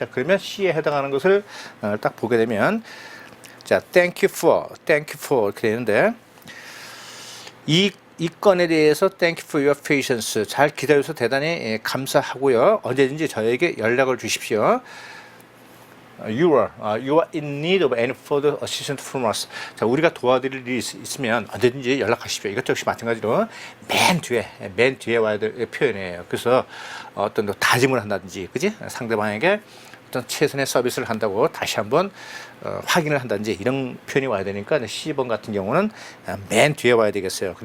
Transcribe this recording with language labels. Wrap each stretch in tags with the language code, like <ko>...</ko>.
<ko>자, 그러면 C에 해당하는 것을 딱 보게 되면 자,</ko> <en>thank you for</en> <ko>이렇게 되는데 이 건에 대해서</ko> <en>thank you for your patience.</en> <ko>잘 기다려서 대단히 감사하고요. 언제든지 저에게 연락을 주십시오.</ko> <en>You are in need of any further assistance from us.</en> <ko>자, 우리가 도와드릴 일이 있으면 언제든지 연락하십시오. 이것도 역시 마찬가지로 맨 뒤에 와야 될 표현이에요. 그래서 어떤 다짐을 한다든지, 그지? 상대방에게 어떤 최선의 서비스를 한다고 다시 한번 확인을 한다든지 이런 표현이 와야 되니까 C번 같은 경우는 맨 뒤에 와야 되겠어요.</ko>